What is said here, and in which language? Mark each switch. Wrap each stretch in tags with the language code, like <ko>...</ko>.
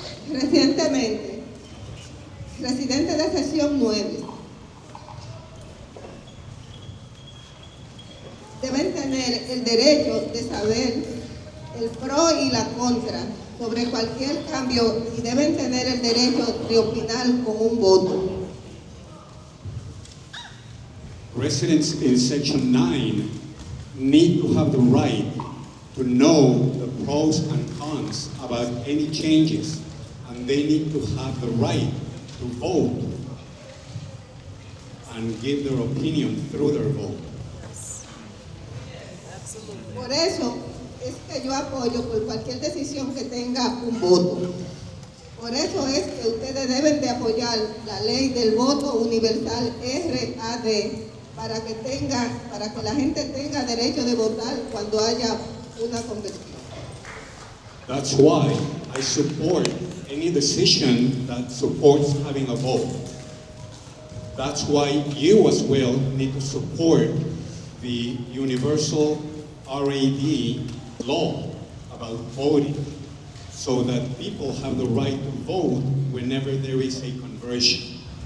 <es>Recientemente, residentes de sección 9 deben tener el derecho de saber el pro y la contra sobre cualquier cambio y deben tener el derecho de opinar con un voto.</es> <en>Residents in Section 9 need to have the right to know the pros and cons about any changes, and they need to have the right to vote and give their opinion through their vote.</en> <es>Por eso es que yo apoyo por cualquier decisión que tenga un voto. Por eso es que ustedes deben de apoyar la ley del voto universal RAD para que la gente tenga derecho de votar cuando haya una conversión.</es> <en>That's why I support any decision that supports having a vote. That's why you as well need to support the universal RAD law about voting, so that people have the right to vote whenever there is a conversion.</en>